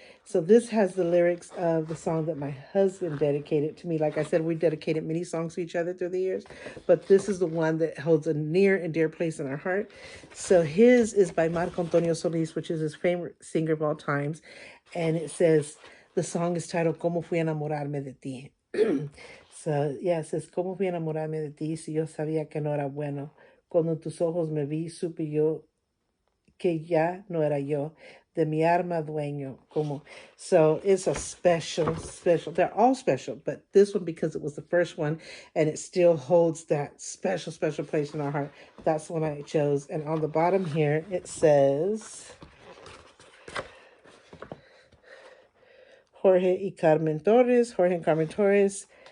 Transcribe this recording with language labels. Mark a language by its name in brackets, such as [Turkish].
[English] So this has the lyrics of the song that my husband dedicated to me. Like I said, we dedicated many songs to each other through the years, but this is the one that holds a near and dear place in our heart. So his is by Marco Antonio Solis, which is his favorite singer of all times. And it says, the song is titled Como Fui a Enamorarme de Ti. [Spanish] So, yeah, it says, ¿Cómo fui a enamorarme de ti si yo sabía que no era bueno? Cuando tus ojos me vi, supe yo que ya no era yo, de mi alma dueño. [English] Como. So it's a special. They're all special, but this one, because it was the first one and it still holds that special place in our heart, that's the one I chose. And on the bottom here, it says, Jorge and Carmen Torres.